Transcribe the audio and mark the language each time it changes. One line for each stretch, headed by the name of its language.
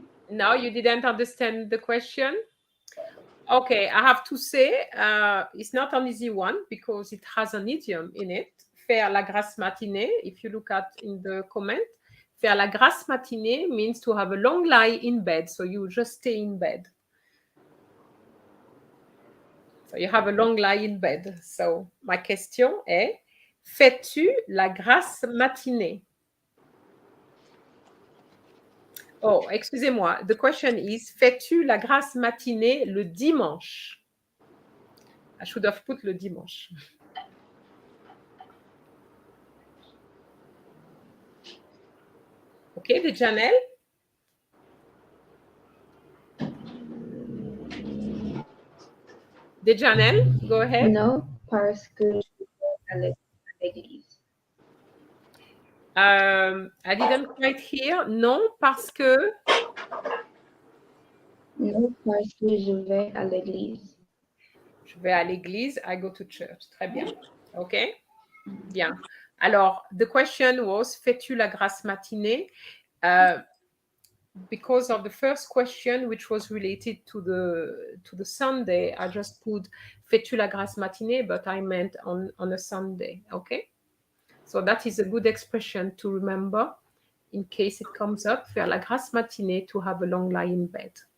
English: No, you didn't understand the question? Okay, I have to say it's not an easy one because it has an idiom in it.
French: Faire la grasse matinée,
English: if you look at in the comment,
French: faire la grasse matinée
English: means to have a long lie in bed, so you just stay in bed. So you have a long lie in bed.
French: So ma question est, fais-tu la grasse matinée? Oh, excusez-moi.
English: The question is,
French: fais-tu la grasse matinée le dimanche?
English: I should have put
French: le dimanche.
English: Okay, de Janelle? De Janelle, go ahead.
French: Non, parce que je vais l'église.
English: I didn't quite hear.
French: Non, parce que... Non, parce que je vais à l'église. Je vais à l'église.
English: I go to church.
French: Très bien. OK? Bien. Alors,
English: the question was,
French: fais-tu la grasse matinée?
English: Because of the first question, which was related to the Sunday, I just put
French: fais-tu la grasse matinée,
English: but I meant on a Sunday. Okay? So that is a good expression to remember in case it comes up.
French: Faire la grasse matinée,
English: to have a long lie in bed.